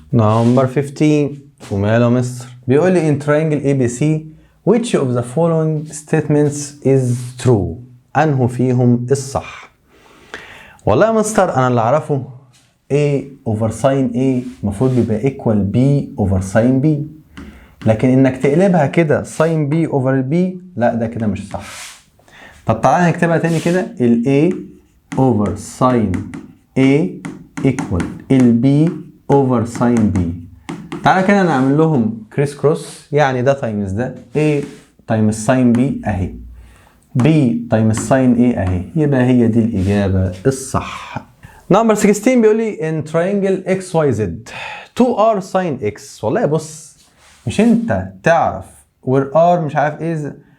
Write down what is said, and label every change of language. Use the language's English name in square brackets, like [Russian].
[Arabic] نمبر 15 وماله مستر؟ بيقول لي [English] in triangle ABC which of the following statements is true؟ [Arabic] انه فيهم الصح؟ والله يا مستر انا اللي اعرفه A over sin A المفروض بيبقى equal B over sin B، لكن انك تقلبها كده sin B over B لا ده كده مش صح. طب تعالى نكتبها تاني كده، ال A over sin A equal ال B over sin B. تعالى كده نعمل لهم كريس كروس، يعني ده تايمز ده، A تايمز sin B اهي، B تايمز sin A اهي، يبقى هي دي الإجابة الصح. نمبر 16 بيقول لي [English] in triangle XYZ 2R sin X. [Arabic] والله بص، مش انت تعرف where R مش عارف ايه